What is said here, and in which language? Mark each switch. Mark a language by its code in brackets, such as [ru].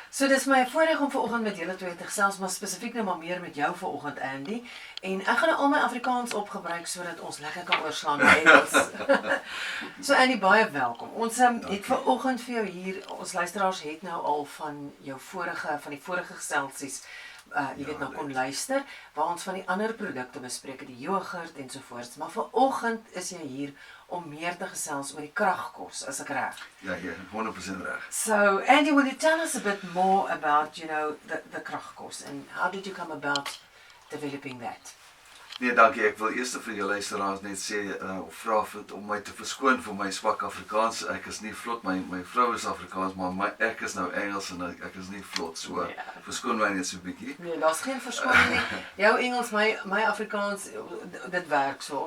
[af] So dis my voorreg om vanoggend met julle twee te gesels, maar spesifiek nou maar meer met jou vanoggend Andy. En ek gaan nou al my Afrikaans opgebruik sodat ons lekker kan oorslaan met Engels. So Andy, baie welkom. Ons het vanoggend vir jou hier, ons luisteraars het nou al van die vorige geselsies jy weet nou kon luister, waar ons van die ander produkte bespreek, die yoghurt ensovoorts, maar vanoggend is jy hier om meer te gesels oor die Krag-Kos, is ek reg? Ja, 100% reg. [en] So, Andy, will you tell us a bit more about, the Krag-Kos and how did you come about developing that? [af] Nee, dankie. Ek wil eers vir jou luisteraars net sê of vra om my te verskoon vir my swak Afrikaans. Ek is nie vlot, my vrou is Afrikaans, maar ek is nou Engels en ek is nie vlot, so verskoon my net so 'n bietjie. Nee, daar's geen verskoning nie. Jou Engels, my Afrikaans, dit werk so.